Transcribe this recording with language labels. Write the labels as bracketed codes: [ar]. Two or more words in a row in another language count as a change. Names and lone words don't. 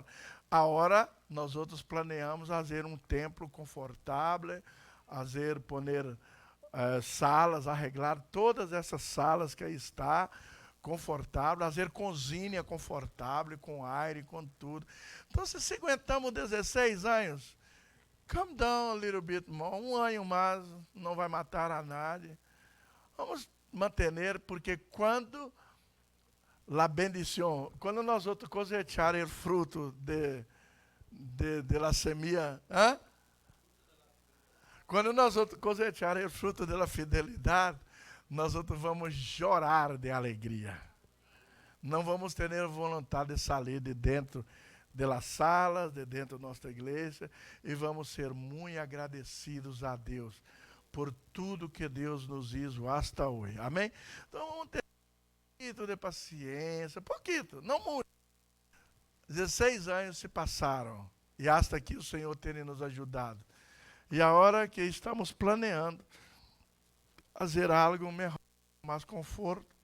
[pt] Agora, nós outros planeamos fazer um templo confortável, fazer, [es] poner salas, arreglar [pt] todas essas salas que aí está, confortável, fazer cozinha confortável, com aire, com tudo. Então, se aguentamos 16 anos, [en] come down a little bit more, [pt] um ano mais, não vai matar a nadie. Vamos manter, porque quando [es] la bendición, [pt] quando nós outros cosechar o fruto [es] de la semilla, [pt] quando nós outros cosechar o fruto da fidelidade, nós outros vamos chorar de alegria. Não vamos ter vontade de sair de dentro das salas, de dentro da nossa igreja, e vamos ser muito agradecidos a Deus por tudo que Deus nos [es] hizo hasta [pt] hoje. Amém? Então vamos ter um pouquinho de paciência, pouquinho, não muito. 16 anos se passaram, e hasta aqui o Senhor tem nos ajudado. E a hora que estamos planeando fazer algo melhor, mais conforto.